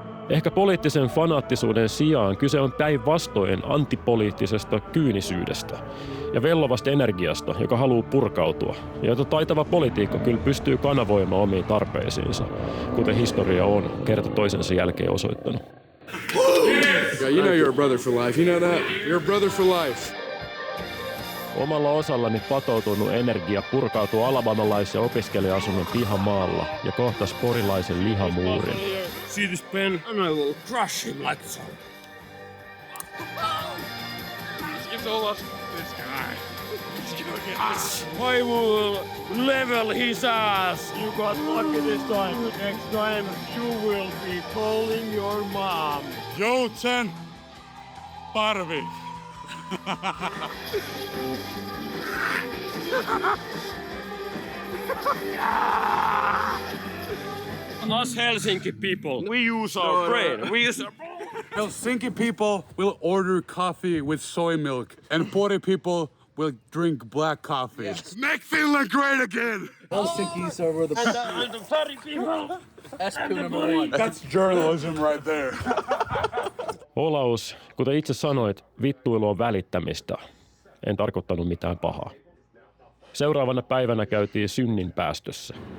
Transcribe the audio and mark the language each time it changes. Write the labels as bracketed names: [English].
[Finnish] Ehkä poliittisen fanaattisuuden sijaan kyse on päinvastoin antipoliittisesta kyynisyydestä ja vellovasta energiasta, joka haluaa purkautua, ja jota taitava poliitikko kyllä pystyy kanavoimaan omiin tarpeisiinsa, kuten historia on kerta toisensa jälkeen osoittanut. [English] You know you're a brother for life. You know that? You're a brother for life. [Finnish] Omalla osallani patoutunut energia purkautuu alabamalaisen opiskelija-asunnon pihamaalla ja kohtasi porilaisen lihamuurin. [English] See this pen and I will crush him like so. It's all us. This guy. I will level his ass. You got lucky this time. Next time you will be calling your mom. [Finnish] Joutsen Parvi. [English] Us Helsinki people, we use our brain. We use our... Helsinki people will order coffee with soy milk, and Pori people will drink black coffee. Yes. Make Finland great again! Helsinki's over the... and the fatty people. SQ number one. That's journalism right there. [Finnish] Olaus, kuten itse sanoit, vittuilu on välittämistä. En tarkoittanut mitään pahaa. Seuraavana päivänä käytiin synnin päästössä.